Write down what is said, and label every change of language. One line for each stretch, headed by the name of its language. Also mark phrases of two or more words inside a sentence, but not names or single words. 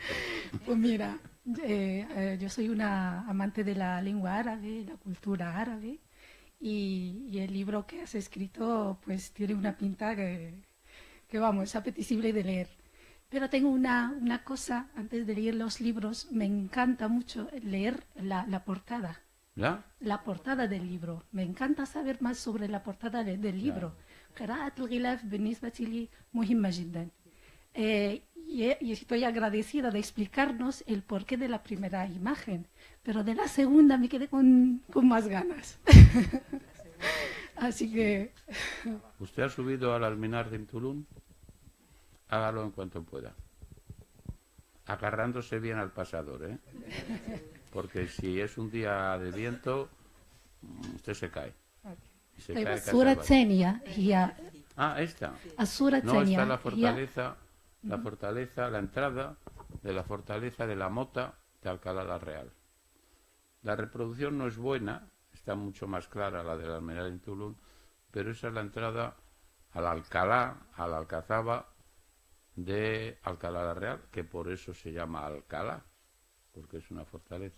Spanish: Pues mira, yo soy una amante de la lengua árabe, la cultura árabe, y el libro que has escrito pues tiene una pinta que vamos, es apetecible de leer. Pero tengo una cosa, antes de leer los libros, me encanta mucho leer la portada. ¿Ya? La portada del libro. Me encanta saber más sobre la portada del libro.
Arabic: قراءة الغلاف بالنسبة لي مهمة جدا.
Spanish: Y estoy agradecida de explicarnos el porqué de la primera imagen, pero de la segunda me quedé con más ganas. Así que... ¿Usted ha subido al alminar de Tulum? Hágalo en cuanto pueda. Agarrándose bien al pasador, ¿eh? Porque si es un día de viento, usted se cae. Se cae casi
Arabic: الصورة
Spanish: abajo.
Arabic: الثانية هي
Spanish: Esta.
Arabic: الصورة
Spanish: No,
Arabic: الثانية
Spanish: está la
Arabic: هي
Spanish: fortaleza, la entrada de la fortaleza de la Mota de Alcalá la Real. La reproducción no es buena, está mucho más clara la del alminar en Tulum, pero esa es la entrada al Alcalá, a la Alcazaba de Alcalá la Real, que por eso se llama Alcalá, porque es una fortaleza.